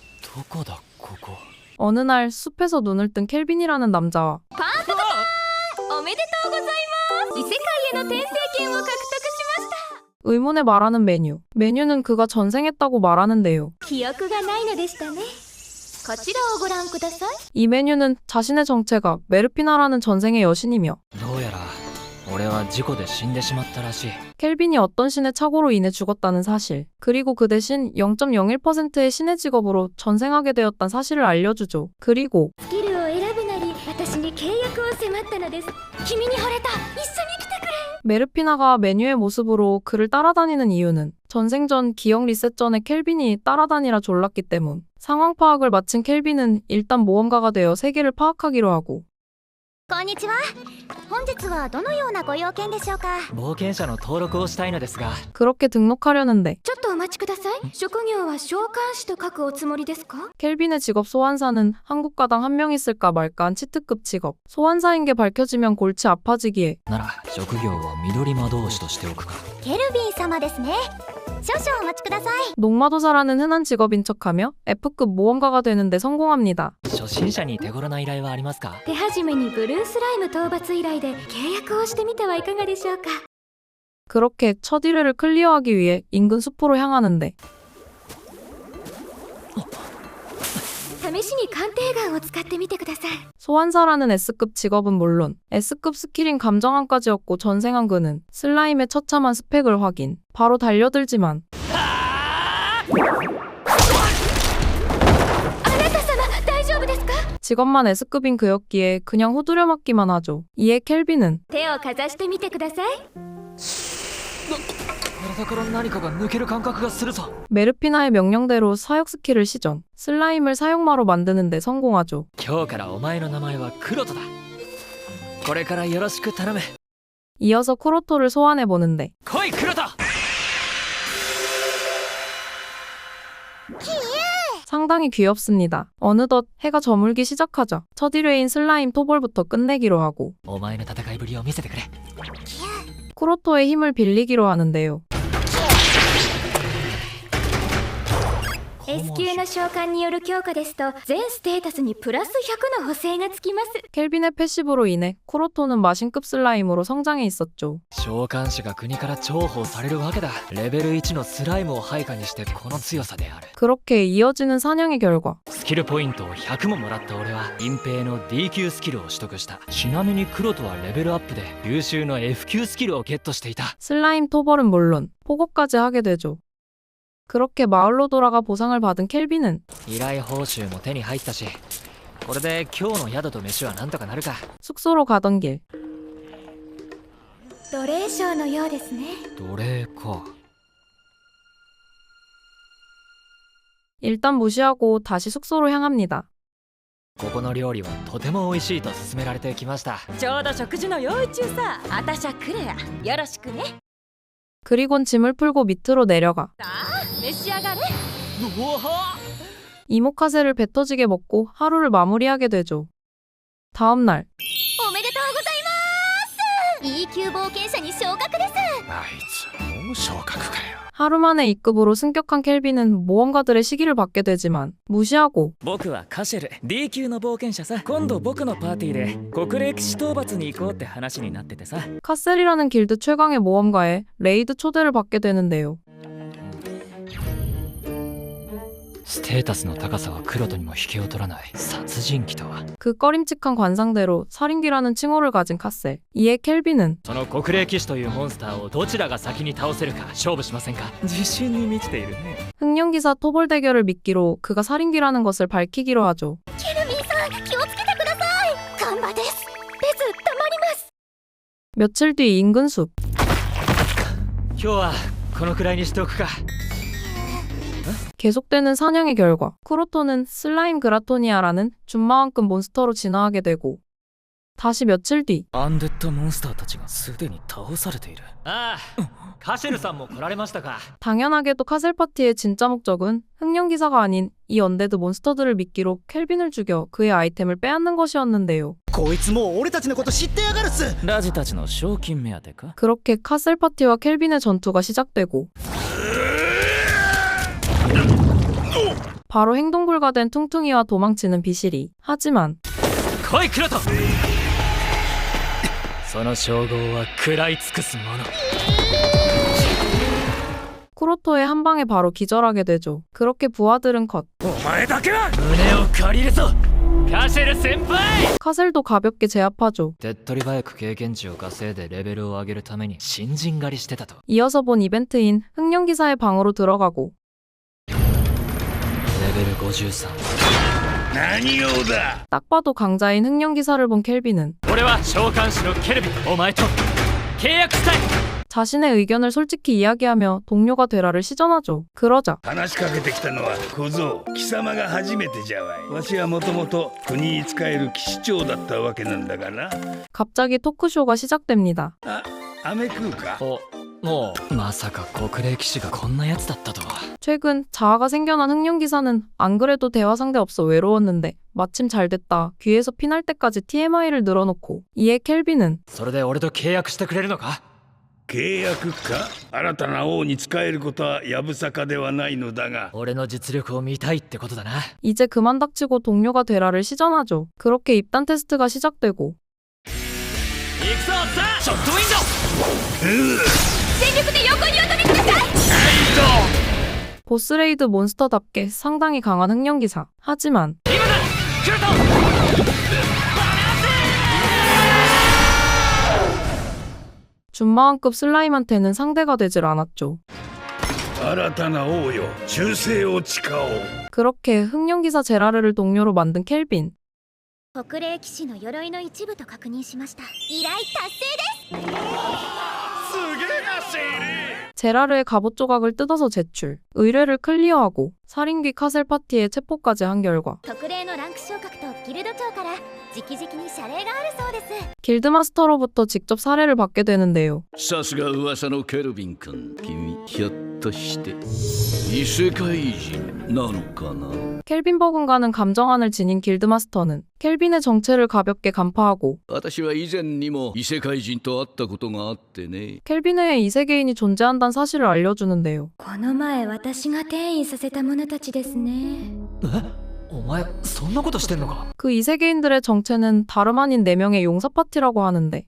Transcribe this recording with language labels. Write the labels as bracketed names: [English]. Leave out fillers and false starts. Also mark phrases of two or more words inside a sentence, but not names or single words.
[Japanese] どこだここ。 [Korean] 어느 날 숲에서 눈을 뜬 켈빈이라는 남자와 [Japanese] おめでとうございます。異世界への転生権を獲得しました。 [Korean] 의문에 말하는 메뉴는 그가 전생했다고 말하는데요. [Japanese] 記憶がないのでしたね。こちらをご覧ください。 [Korean] 이 메뉴는 자신의 정체가 메르피나라는 전생의 여신이며 [Japanese] どうやら俺は事故で死んでしまったらしい。 [Korean] 켈빈이 어떤 신의 착오로 인해 죽었다는 사실, 그리고 그 대신 0.01%의 신의 직업으로 전생하게 되었다는 사실을 알려주죠. 그리고 [Japanese] スキルを選ぶなり、私に契約を迫ったのです。君に惚れた。一緒に来てくれ。 [Korean] 메르피나가 메뉴의 모습으로 그를 따라다니는 이유는 전생전 기억 리셋 전에 켈빈이 따라다니라 졸랐기 때문. 상황 파악을 마친 켈빈은 일단 모험가가 되어 세계를 파악하기로 하고 [Japanese] こんにちは。本日はどのようなご用件でしょうか。冒険者の登録をしたいのですが。 [Korean] 그렇게 등록하려는데 [Japanese] ちょっとお待ちください。職業は召喚師と書くおつもりですか。 [Korean] 켈빈의 직업 소환사는 한국 가당 한 명 있을까 말까한 치트급 직업. 소환사인 게 밝혀지면 골치 아파지기에 [Japanese] なら職業は緑魔導士としておくか。ケルビン様ですね。少々お待ちください。 [Korean] 녹마도사라는 흔한 직업인 척하며 F급 모험가가 되는데 성공합니다. [Japanese] 初心者に手頃な依頼はありますか。手始めにブルースライム討伐依頼で契約をしてみてはいかがでしょうか。 [Korean] 그렇게 첫 1회를 클리어하기 위해 인근 숲으로 향하는데 [Japanese] 試しに鑑定眼を使ってみてください。 [Korean] 소환사라는 S급 직업은 물론 S급 스킬인 감정함까지 얻고 전생한 그는 슬라임의 처참한 스펙을 확인. 바로 달려들지만 [Japanese] あなた様大丈夫ですか。 [Korean] 직업만 S급인 그였기에 그냥 후두려 맞기만 하죠. 이에 켈빈은 [Japanese] 手をかざしてみてください。体から何かが抜ける感覚がするぞ。 [Korean] 메르피나의 명령대로 사역 스킬을 시전. 슬라임을 사육마로 만드는데 성공하죠. [Japanese] 今日からお前の名前はクロトだ。これからよろしく頼む。 [Korean] 이어서 쿠로토를 소환해보는데 [Japanese] 来いクロト。 [Korean] 상당히 귀엽습니다. 어느덧 해가 저물기 시작하자 첫 1회인 슬라임 토벌부터 끝내기로 하고 [Japanese] お前の戦いぶりを見せてくれ。 [Korean] 쿠로토의 힘을 빌리기로 하는데요. [Japanese] S 級の召喚による強化ですと全ステータスにプラス100の補正がつきます。 [Korean] 켈빈의 패시브로 인해 쿠로토는 마신급 슬라임으로 성장해 있었죠. [Japanese] 召喚師が国から重宝されるわけだ。レベル1のスライムを配下にしてこの強さである。 [Korean] 그렇게 이어지는 사냥의 결과 [Japanese] スキルポイントを100ももらった俺は隠蔽の D 級スキルを取得した。ちなみにクロトはレベルアップで優秀の F 級スキルをゲットしていた。 [Korean] 슬라임 토벌은 물론 포고까지 하게 되죠. 그렇게 마을로 돌아가 보상을 받은 켈빈은 [Japanese] 依頼報酬も手に入ったし、これで今日の宿と飯はなんとかなるか。 [Korean] 숙소로 가던 길 [Japanese] 奴隷商のようですね。奴隷か。 [Korean] 일단 무시하고 다시 숙소로 향합니다. [Japanese] ここの料理はとても美味しいと勧められてきました。ちょうど食事の用意中さ。あたしゃクレア。よろしくね。 [Korean] 그리곤 짐을 풀고 밑으로 내려가 [Japanese] さあ召し上がれ。うわは。 [Korean] 이모카세를 배 터지게 먹고 하루를 마무리하게 되죠. 다음 날 [Japanese] おめでとうございます。 E 級冒険者に昇格です。あいつもう昇格かよ。 [Korean] 하루 만에 E급으로 승격한 켈빈은 모험가들의 시기를 받게 되지만 무시하고 [Japanese] 僕はカシェル D 級の冒険者さ。今度僕のパーティーで国歴史討伐に行こうって話になっててさ。 [Korean] 카셀이라는 길드 최강의 모험가에 레이드 초대를 받게 되는데요. [Japanese] ステータスの高さはクロトにも引けを取らない殺人鬼とは。 [Korean] 그 꺼림칙한 관상대로 살인귀라는 칭호를 가진 카셀. 이에 켈빈은 [Japanese] その国霊騎士というモンスターをどちらが先に倒せるか勝負しませんか。自信に満ちているね。 [Korean] 흑룡기사 토벌 대결을 미끼로 그가 살인귀라는 것을 밝히기로 하죠. [Japanese] ケルビンさん気をつけてください。ガンバです。ペスたまります。 [Korean] 며칠 뒤 인근 숲. [Japanese] 今日はこのくらいにしておくか。 [Korean] 계속되는 사냥의 결과 쿠로토는 슬라임 그라토니아라는 준마왕급 몬스터로 진화하게 되고 다시 며칠 뒤 [Japanese] アンデッドモンスターたちがすでに倒されている。ああ、カシェルさんも来られましたか。 [Korean] 당연하게도 카셀 파티의 진짜 목적은 흑룡기사가 아닌 이 언데드 몬스터들을 미끼로 켈빈을 죽여 그의 아이템을 빼앗는 것이었는데요. [Japanese] こいつもう俺たちのこと知ってやがるっす。ラジたちの賞金目当てか。 [Korean] 그렇게 카셀 파티와 켈빈의 전투가 시작되고 바로 행동 불가된 퉁퉁이와 도망치는 비실이. 하지만 [Japanese] 来いクロトその称号は食らい尽くすもの [Korean] 쿠로토의 한 방에 바로 기절하게 되죠. 그렇게 부하들은 컷. [Japanese] お前だけは胸を借りるぞカシェル先輩 [Korean] 카셀도 가볍게 제압하죠. [Japanese] 手っ取り早く経験値を稼いでレベルを上げるために新人狩りしてたと [Korean] 이어서 본 이벤트인 흑룡기사의 방으로 들어가고 [Japanese] レベル53 何用だ。 [Korean] 딱 봐도 강자인 흑룡기사를 본 켈빈은 [Japanese] 俺は召喚師のケルビンお前と契約したい [Korean] 자신의 의견을 솔직히 이야기하며 동료가 되라를 시전하죠. 그러자 [Japanese] 話しかけてきたのは小僧貴様が初めてじゃわい。わしはもともと国に仕える騎士長だったわけなんだがな。 [Korean] 갑자기 토크쇼가 시작됩니다. [Japanese] 飴食うか。もうまさか国霊騎士がこんなやつだったとは [Korean] 최근 자아가 생겨난 흑룡기사는 안 그래도 대화 상대 없어 외로웠는데 마침 잘 됐다. 귀에서 피날 때까지 TMI를 늘어놓고 이에 켈빈은 [Japanese] それで俺と契約してくれるのか契約か。新たな王に仕えることはやぶさかではないのだが。俺の実力を見たいってことだな [Korean] 이제 그만 닥치고 동료가 되라를 시전하죠. 그렇게 입단 테스트가 시작되고 [Japanese] 行くぞさあショットウィンド全力で横にお飛びください [Korean] 보스레이드 몬스터답게 상당히 강한 흑룡기사. 하지만 [Japanese] 今だクロト [Korean] 준마왕급 슬라임한테는 상대가 되질 않았죠. [Japanese] 新たな王よ忠誠を誓おう。 [Korean] 그렇게 흑룡기사 제라르를 동료로 만든 켈빈. [Japanese] 国霊騎士の鎧の一部と確認しました。依頼達成です。 [Korean] 제라르의 갑옷 조각을 뜯어서 제출. 의뢰를 클리어하고 살인귀 카셀 파티에 체포까지 한 결과 [Japanese] 特例のランク昇格とギルド長から直々に謝礼があるそうです。 [Korean] 길드마스터로부터 직접 사례를 받게 되는데요. [Japanese] さすが噂のケルビン君。君ひょっとして異世界人なのかな。 [Korean] 켈빈 버금가는 감정안을 지닌 길드마스터는 켈빈의 정체를 가볍게 간파하고 [Japanese] 私は以前にも異世界人と会ったことがあってね。 [Korean] 켈빈의 이세계인이 존재한다는 사실을 알려주는데요. [Japanese] この前私が転移させた者たちですね。お前そんなことしてんのか [Korean] 그 이세계인들의 정체는 다름 아닌 4명의 용사 파티라고 하는데